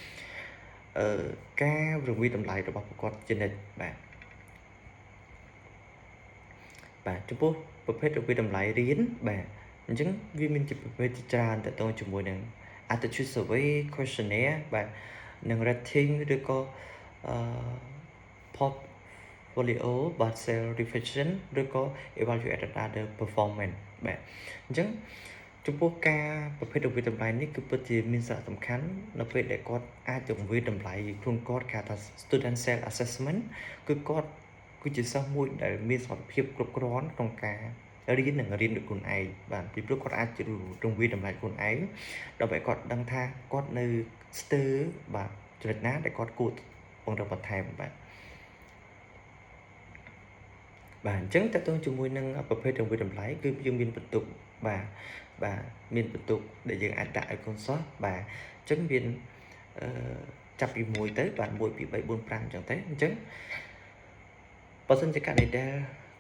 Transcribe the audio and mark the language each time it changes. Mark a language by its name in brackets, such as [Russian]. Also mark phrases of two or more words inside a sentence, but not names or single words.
[Khmer] ការរវិតម្លៃរបស់គាត់ជានិច្ចបាទចំពោះប្រភេទរវិតម្លៃរៀនបាទអញ្ចឹងវាមានជាប្រភេទជាច្រើនតទៅជាមួយនឹង [English] attitude survey questionnaire [Khmer] បាទនិង rating ឬក៏ portfolio បាទ [English] self reflection [Khmer] ឬក៏ [English] evaluate other performance [Khmer] បាទអញ្ចឹងចំពោះការប្រភេទវិតម្លៃនេះគឺ ពិតជាមានសារៈសំខាន់នៅពេលដែលគាត់អាចទៅវិតម្លៃខ្លួនគាត់គេហៅថា [English] student self assessment [Khmer] គឺគាត់គឺជាសិស្សមួយដែលមានសមត្ថភាពគ្រប់គ្រាន់ក្នុងការរៀនដោយខ្លួនឯងបាទពីព្រោះគាត់អាចរង្វាយតម្លៃខ្លួនឯងដើម្បីគាត់ដឹងថាគាត់នៅស្ទើរបាទចំណុចណាដែលគាត់គួរពង្រឹងបន្ថែមបាទ អញ្ចឹងតើតើជាមួយនឹងប្រភេទរង្វាយតម្លៃគឺយើងមានបន្ទុកបាទមានបន្ទុកដែលយើងអាចដាក់ឲ្យកូនសិស្សបាទអញ្ចឹងមានចាប់ពី1ទៅបាទ1 2 3 4 5អញ្ចឹងទៅអញ្ចឹងបើសិនជាករណីដែលកូ